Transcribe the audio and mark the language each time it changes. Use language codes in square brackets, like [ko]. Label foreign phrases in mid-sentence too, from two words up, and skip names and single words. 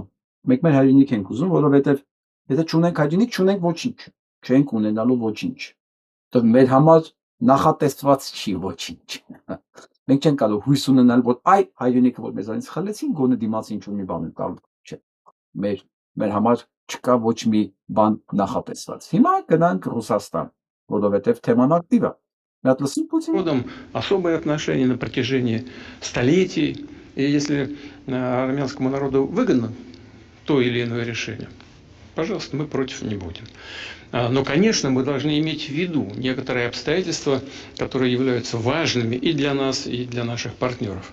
[hy] Մենք մեր հայրենիք ենք ուզում, որովհետև եթե չունենք հայրենիք, չունենք ոչինչ, չենք ունենալու ոչինչ։ Դա մեր համար նախատեսված չի ոչինչ։ Մենք չենք կարող հույս ունենալ, որ այ հայրենիքը որ մեզանից խլեցին, գոնե դիմացի ինչ-որ մի բան տալ, չէ։ Մեր համար չկա ոչ մի բան նախատեսված։ Հիմա գնանք Ռուսաստան, որովհետև թեման ակտիվ է։ Մի հատ լսում Պուտին։ [ru] Особое отношение на протяжении столетий, и если армянскому народу выгодно то или иное решение, пожалуйста, мы против не будем. Но, конечно, мы должны иметь в виду некоторые обстоятельства, которые являются важными и для нас, и для наших партнеров.